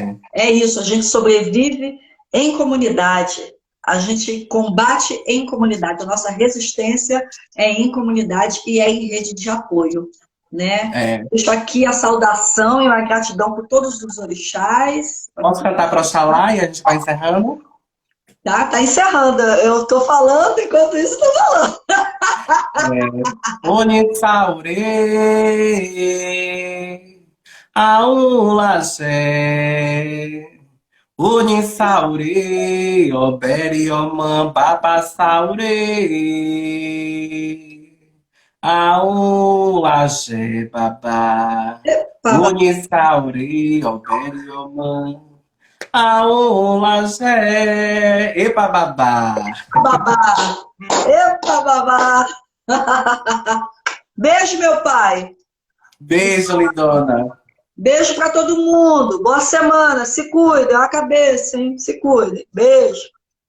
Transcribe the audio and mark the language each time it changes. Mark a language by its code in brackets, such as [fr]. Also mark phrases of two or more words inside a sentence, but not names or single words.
[pt] É isso, a gente sobrevive em comunidade, a gente combate em comunidade, a nossa resistência é em comunidade e é em rede de apoio, né? É. Deixo aqui a saudação e a gratidão por todos os orixás. Posso cantar para Oxalá e a gente vai encerrando? Tá encerrando. Eu tô falando enquanto isso tô falando. [yo] Onitsaure, Aulaxé. Unisaure, Oberi, Oman, Babassaure. Aulaxé, Babá. Unisaure, Oberi, Oman. Aulaxé. Epa, babá. Babá. Epa, babá. [pt] Beijo, meu pai. Beijo, lindona. Beijo para todo mundo. Boa semana. Se cuida. Olha a cabeça, hein? Se cuide. Beijo.